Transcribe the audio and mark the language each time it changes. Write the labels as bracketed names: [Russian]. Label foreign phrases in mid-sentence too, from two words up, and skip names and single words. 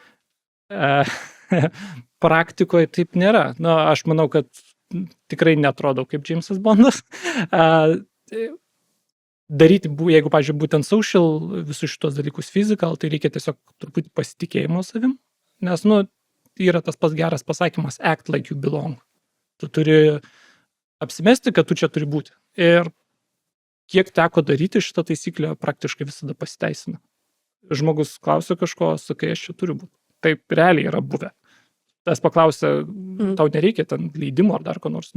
[Lithuanian] Praktikoje taip nėra. Aš manau, kad tikrai netrodau kaip Jamesas Bondas. Daryti, jeigu, pavyzdžiui, būtent social, visus šitos dalykus physical, tai reikia tiesiog truputį pasitikėjimo savim, nes, yra tas pats geras pasakymas, [English] act like you belong. [Lithuanian] Tu turi apsimesti, kad tu čia turi būti. Ir kiek teko daryti šitą taisyklę, praktiškai visada pasiteisina. Žmogus klausia kažko, sakai, aš čia turiu būti. Taip realiai yra buvę. Tas paklausia, tau nereikia ten leidimo ar dar ko nors.